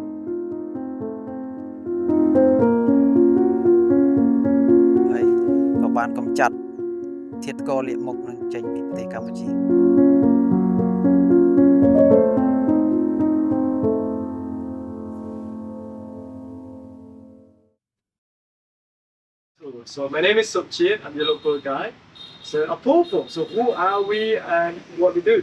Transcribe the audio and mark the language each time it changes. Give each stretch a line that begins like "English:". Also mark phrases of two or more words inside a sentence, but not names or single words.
Khmer: ហើយក៏បានកំចាត់ធាតុកលាកមុខនឹងចេញពីប្រទេសកម្ពុជា
English: So my name is Subchit, I'm the local guide. So Apopo, so who are we and what we do?